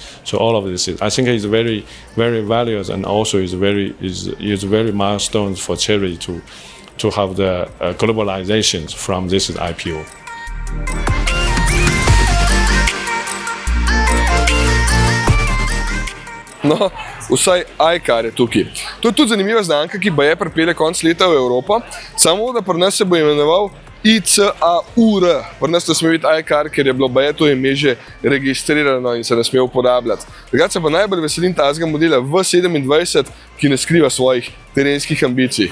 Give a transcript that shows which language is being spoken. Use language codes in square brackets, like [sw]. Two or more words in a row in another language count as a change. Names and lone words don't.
[en] So all of this I think is very, very valuable, and also is very milestones for Chery to have the globalizations from this IPO. [sl] No, vsaj iCar je tukaj. To je tudi zanimiva znamka, ki baje pripelje konc leta v Evropo, samo da pri nas se bo imenoval ICAUR. Pri nas ne sme biti iCar, ker je bilo baje to ime že registrirano in se ne sme uporabljati. Takrat se pa najbolj veselim tazga modela V27, ki ne skriva svojih terenskih ambicij.